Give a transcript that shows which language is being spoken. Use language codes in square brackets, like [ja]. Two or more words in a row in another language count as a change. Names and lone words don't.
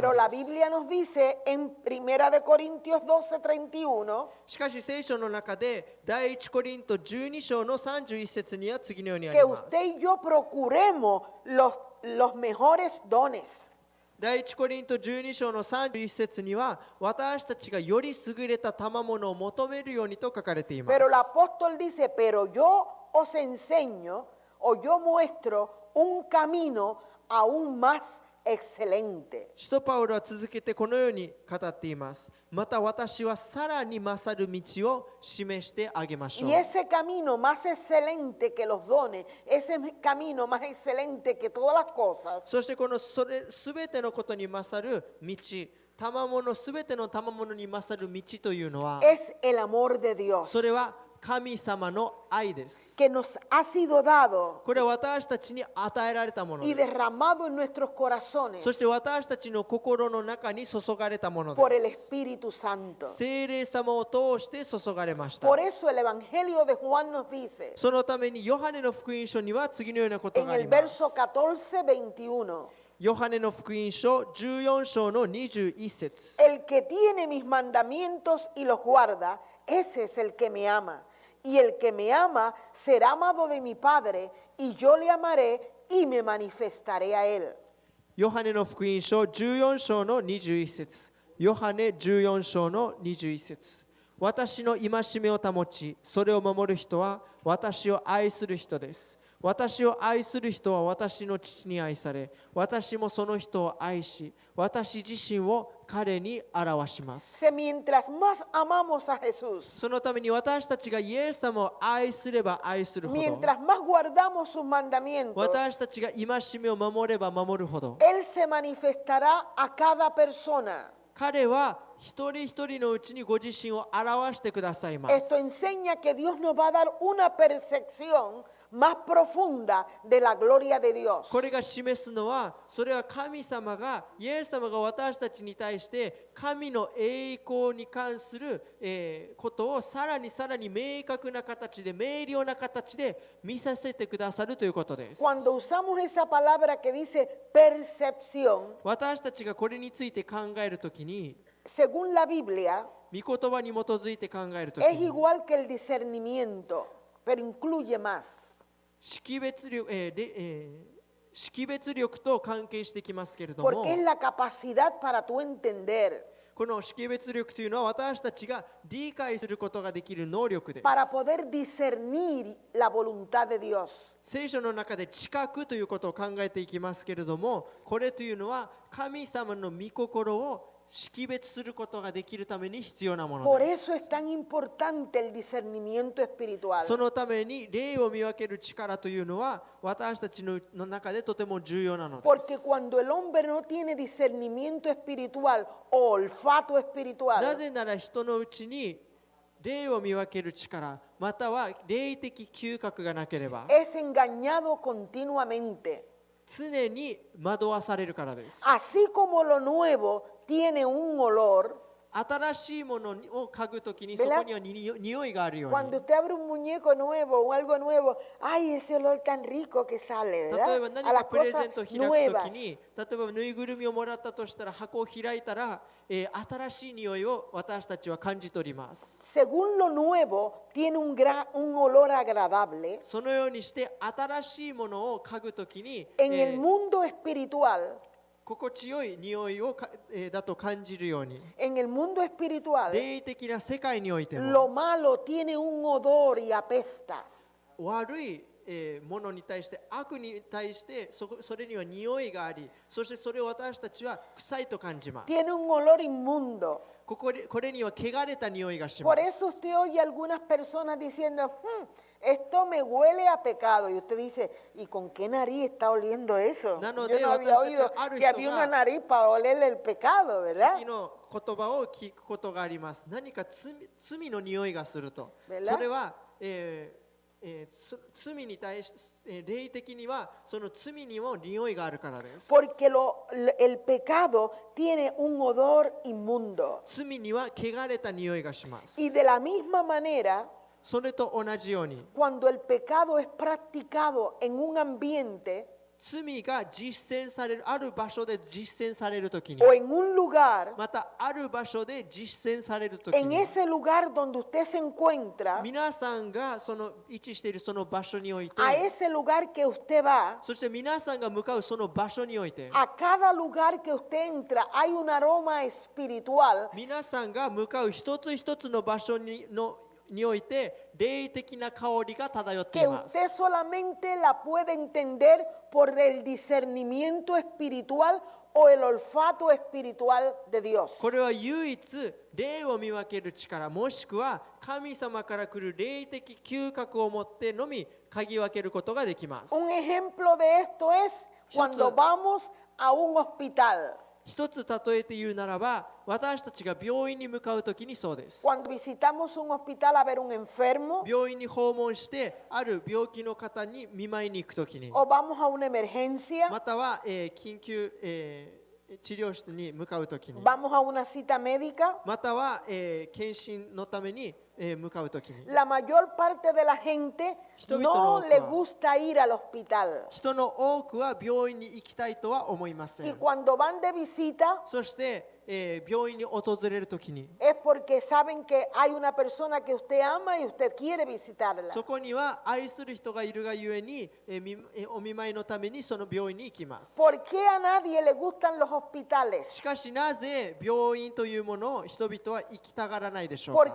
[es] Pero [ja] の [es] la [ja] です。 [es] Biblia nos dice en 1 de Corintios 12:31 [ja] しかし聖書の中で第一コリント12章の31節には次のようにあ [es] que [ja] ります。 [es] usted y yo procuremos los mejores dones. [ja] 第一コリント12章の31節には私たちがより優れた賜物を求めるようにと書かれています。 [es] Pero el apóstol dice, pero yo os enseño o yo muestro un camino aún más excelente. [ja] 使徒パウロは続けてこのように語っています。また私はさらに勝る道を示してあげましょう。 [es] Y ese camino más excelente que los dones, ese camino más excelente que todas las cosas, [ja] そしてこのそれすべてのことに勝る道、賜物すべての賜物に勝る道というのは、 [es] es el amor de Dios [ja] それは神様の愛です。 [es] que nos ha sido dado [ja] これは私たちに与えられたもの [es] y [ja] です。 [es] derramado en nuestros corazones [ja] そして私たちの心の中に注がれたもの [es] por el [ja] です。 [es] Espíritu Santo. [ja] 聖霊様を通して注がれました。 [es] Por eso el Evangelio de Juan nos dice [ja] そのためにヨハネの福音書には次のようなこと [es] en [ja] があり [es] el [ja] ます。 [es] verso 14:21, [ja] ヨハネの福音書14章の21節。 [es] el que tiene mis mandamientos y los guarda, ese es el que me ama. Y el que me ama será amado de mi Padre, y yo le amaré y me manifestaré a él. [ja] ヨハネの福音書14章の21節。ヨハネ14章の21節。私の戒めを保ち、それを守る人は私を愛する人です。私を愛する人は私の父に愛され、私もその人を愛し、私自身を彼に表します。 [es] Que mientras más amamos a Jesús, [ja] そのために私たちがイエス様を愛すれば愛するほど、 [es] mientras más guardamos sus mandamientos, [ja] 私たちが戒めを守れば守るほど、 [es] Él se manifestará a cada persona. [ja] 彼は一人一人のうちにご自身を表してくださいます。 [es] Esto enseña que Dios nos va a dar una percepción más profunda de la gloria de Dios. [ja] これが示すのは、それは神様が、イエス様が私たちに対して神の栄光に関する、ことをさらに明確な形で、明瞭な形で見させてくださるということです。 [es] Cuando usamos esa palabra que dice percepción, [ja] 私たちがこれについて考えるときに、 [es] según la Biblia, [ja] 御言葉に基づいて考えるとき [es] es [ja] に、 [es] igual que el discernimiento, pero incluye más. [ja] 識別力と関係してきますけれども、 [es] Porque es la capacidad para tú entender, [ja] この識別力というのは私たちが理解することができる能力です。 [es] para poder discernir la voluntad de Dios. [ja] 聖書の中で知覚ということを考えていきますけれども、これというのは神様の御心を識別することができるために必要なもの [es] Por [ja] で [es] eso [ja] す。 [es] es tan importante el discernimiento espiritual. [ja] そのために霊を見分ける力というのは私たちの中でとても重要なので [es] Porque [ja] す。 [es] cuando el hombre no tiene discernimiento espiritual o olfato [ja] な [es] espiritual, [ja] ぜなら人のうちに霊を見分ける力、または霊的嗅覚がなければ [es] es engañado continuamente. [ja] 常に惑わされるからです。 [es] Así como lo nuevo tiene un olor, [ja] 新しいものを嗅ぐときにそこには匂いがあるよう [es] Cuando [ja] に。 [es] usted abre un muñeco nuevo o algo nuevo, ¡ay, ese olor tan rico que sale!, [ja] 例 [es] ¿verdad? [ja] えば何 [es] A [ja] か [es] las [ja] プレゼ [es] cosas [ja] ントを開くと [es] nuevas. [ja] きに、例えばぬいぐるみをもらったとしたら箱を開いたら、新しい匂いを私たちは感じ取ります。 [es] Según lo nuevo, tiene un olor agradable. [ja] そのようにして新しいものを嗅ぐときに、 [es] En el mundo espiritual, [ja] 心地よい匂いをだと感じるように、 [es] en el mundo espiritual, [ja] 霊的な世界において [es] lo [ja] も [es] malo tiene un odor y apesta. [ja] 悪いものに対して、悪に対してそれには匂いがあり、そしてそれを私たちは臭いと感じます。 [es] Tiene un olor inmundo. [ja] これには汚れた匂いがし [es] Por [ja] ま [es] eso [ja] す。 [es] usted oye a algunas personas diciendo, esto me huele a pecado. Y usted dice, ¿y con qué nariz está oliendo eso? No, Yo no había oído que había una nariz para olerle el pecado, ¿verdad? [ja] 次の言葉を聞くことがあります。何か罪の匂いがすると。 [es] ¿Verdad? [ja] それは、罪に対し、霊的にはその罪にも匂いがあるからです。 [es] Porque el pecado tiene un odor inmundo. [ja] 罪には汚れた匂いがします。 [es] Y de la misma manera, [ja] それと同じように、 [es] cuando el pecado es practicado en un ambiente [ja] 罪が実践される、ある場所で実践されるときに、 [es] o en un lugar, [ja] またある場所で実践されるとき [es] en [ja] に、 [es] ese lugar donde usted se encuentra, [ja] 皆さんがその位置しているその場所において、 [es] a ese lugar que usted va, [ja] そして皆さんが向かうその場所において、 [es] a cada lugar que usted entra hay un aroma espiritual [ja] 皆さんが向かう一つ一つの場所において霊的な香りが漂ってい [es] que [ja] ます。 [es] usted solamente la puede entender por el discernimiento espiritual o el olfato espiritual de Dios. [ja] これは唯一霊を見分ける力、もしくは神様から来る霊的嗅覚を持ってのみ嗅ぎ分けることができます。 [es] Un ejemplo de esto es cuando vamos a un hospital. [ja] 一つ例えて言うならば、私たちが病院に向かうときにそうです。 [es] Cuando visitamos un hospital a ver un enfermo [ja] 病院に訪問してある病気の方に見舞いに行くときに、 [es] o vamos a una emergencia, [ja] または、緊急、治療室に向かうときに、 [es] vamos a una cita médica, [ja] または、検診のために、向かうときに、 [es] la mayor parte de la gente no le gusta ir al hospital. [ja] 人の多くは病院に行きたいとは思いませ [es] Y [ja] ん。 [es] cuando van de visita [ja] そして、病院に訪れるときに、 [es] es porque saben que hay una persona que usted ama y usted quiere visitarla. [ja] そこには愛する人がいるがゆえに、お見舞いのためにその病院に行きます。 [es] ¿Por qué a nadie le gustan los hospitales? [ja] しかしなぜ病院というものを人々は行きたがらないでしょうか。